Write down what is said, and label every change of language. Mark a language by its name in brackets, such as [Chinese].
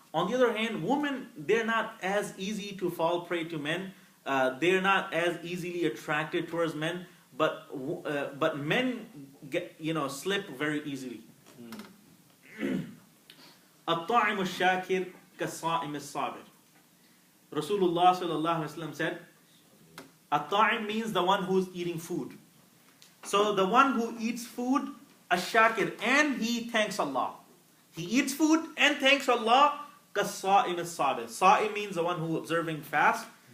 [English] On the other hand, women, they're not as easy to fall prey to men. They're not as easily attracted towards men, but men get slip very easily. [Arabic] الطاعم الشاكر كالصائم الصابر. [English] Rasulullah sallallahu alaihi wasallam said, "At-ta'im" means the one who's eating food. So the one who eats food, ash-shakir, and he thanks Allah. He eats food and thanks Allah. [Arabic] كالصائم الصابر. [English] Sa'im means the one who observing fast.